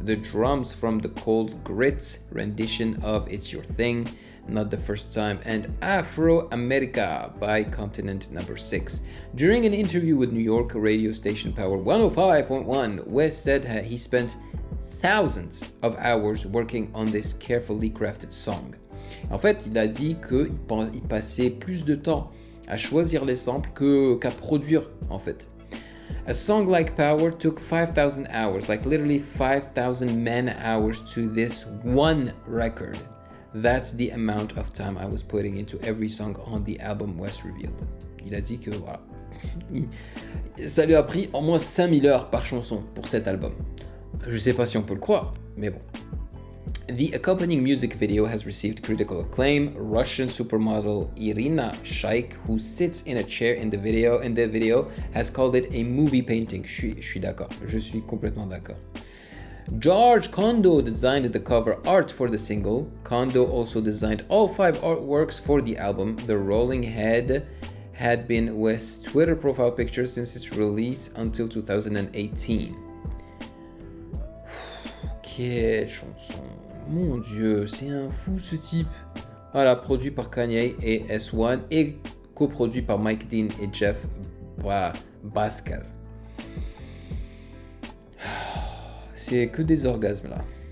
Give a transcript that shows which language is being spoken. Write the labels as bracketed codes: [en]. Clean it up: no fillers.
[en] The drums from the Cold Grits rendition of It's Your Thing, Not the First Time, and Afro America by Continent Number 6. During an interview with New York radio station Power 105.1, West said he spent thousands of hours working on this carefully crafted song. [fr] En fait, il a dit qu'il passait plus de temps à choisir les samples qu'à produire, en fait. [en] A song like Power took 5,000 hours, like literally 5,000 man-hours to this one record. That's the amount of time I was putting into every song on the album, West revealed. [fr] Il a dit que voilà, ça lui a pris au moins 5000 heures par chanson pour cet album. Je sais pas si on peut le croire, mais bon. [en] The accompanying music video has received critical acclaim. Russian supermodel Irina Shayk, who sits in a chair in the video, has called it a movie painting. [fr] Je suis d'accord, je suis complètement d'accord. [en] George Kondo designed the cover art for the single. Kondo also designed all 5 artworks for the album. The rolling head had been West's Twitter profile picture since its release until 2018. [fr] Quelle chanson! Mon Dieu, c'est un fou ce type. Voilà, produit par Kanye et S1 et coproduit par Mike Dean et Jeff Bhasker. C'est que des orgasmes là.